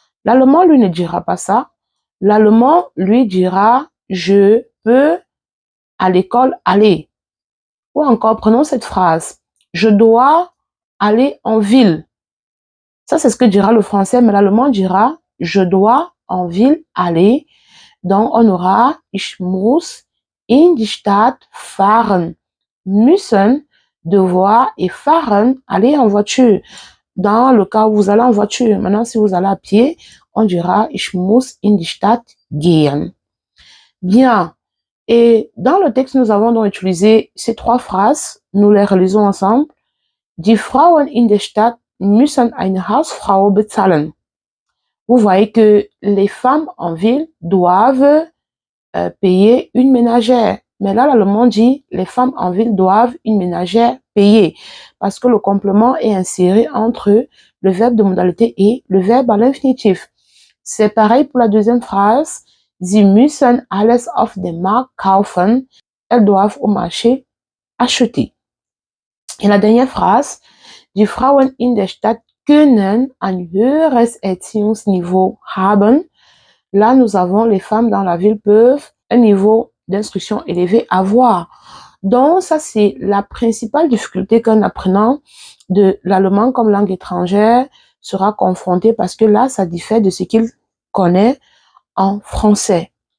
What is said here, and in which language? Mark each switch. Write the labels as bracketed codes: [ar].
[fr] L'allemand, lui, ne dira pas ça. L'allemand, lui, dira « je peux à l'école aller ». Ou encore, prenons cette phrase « je dois aller en ville ». Ça, c'est ce que dira le français, mais l'allemand dira « je dois en ville aller ». Donc, on aura [de] « ich muss in die Stadt fahren ». [fr] Müssen, devoir, et fahren, aller en voiture. Dans le cas où vous allez en voiture. Maintenant, si vous allez à pied, on dira « [de] ich muss in die Stadt gehen [fr] ». Bien. Et dans le texte, nous avons donc utilisé ces trois phrases. Nous les relisons ensemble. [de] Die Frauen in der Stadt müssen eine Hausfrau bezahlen. [fr] Vous voyez que les femmes en ville doivent payer une ménagère. Mais là, l'allemand dit, les femmes en ville doivent une ménagère payer. Parce que le complément est inséré entre le verbe de modalité et le verbe à l'infinitif. C'est pareil pour la deuxième phrase. [de] Sie müssen alles auf dem Markt kaufen. [fr] Elles doivent au marché acheter. Et la dernière phrase. [de] Die Frauen in der Stadt können ein höheres Erziehungsniveau haben. [fr] Là, nous avons les femmes dans la ville peuvent un niveau d'instruction élevé avoir. Donc, ça, c'est la principale difficulté qu'un apprenant de l'allemand comme langue étrangère sera confronté parce que là, ça diffère de ce qu'il connaît en français.